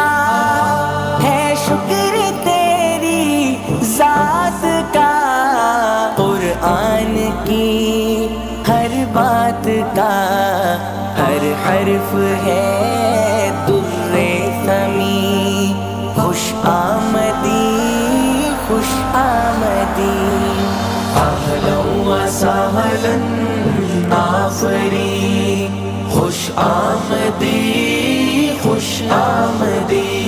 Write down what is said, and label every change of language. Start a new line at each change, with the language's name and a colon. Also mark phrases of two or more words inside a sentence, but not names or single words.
Urdu: ہے شکر تیری ذات کا، قرآن کی ہر بات کا. ہر حرف ہے دُرِّ ثمیں, خوش آمدی خوش آمدی.
Arabic: أهلاً وسهلاً
Urdu: آفریں، خوش آمدی خوش آمدی.